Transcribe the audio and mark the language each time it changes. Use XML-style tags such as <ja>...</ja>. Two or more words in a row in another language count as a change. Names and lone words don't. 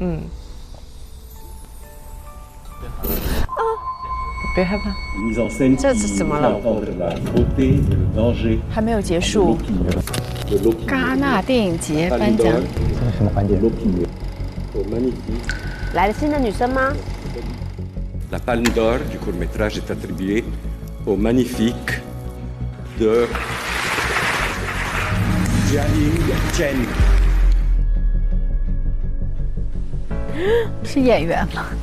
<zh>别害怕。这是怎么了？还没有结束。戛纳电影节颁奖。这是什么环节？来了新的女生吗？</zh> <fr>La Palme d'Or du court-métrage est attribuée au Magnifique de Jiaying Chen。</fr> <zh>是演员吗？</zh>